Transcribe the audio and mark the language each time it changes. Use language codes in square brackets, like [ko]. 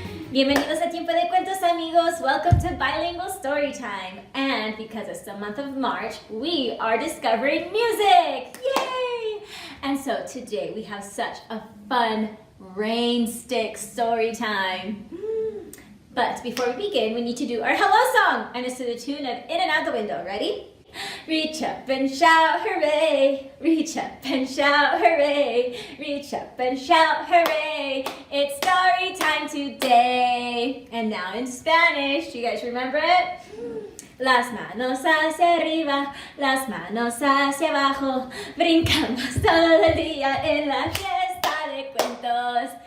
[es] Bienvenidos a Tiempo de Cuentos, amigos. [en] Welcome to Bilingual Storytime. And because it's the month of March, we are discovering music. Yay! And so today we have such a fun rain stick story time. But before we begin, we need to do our hello song. And it's to the tune of In and Out the Window. Ready? Reach up and shout, hooray! Reach up and shout, hooray! Reach up and shout, hooray! It's story time today! And now in Spanish, do you guys remember it? [es] Las manos hacia arriba, las manos hacia abajo, brincamos todo el día en la fiesta de cuentos.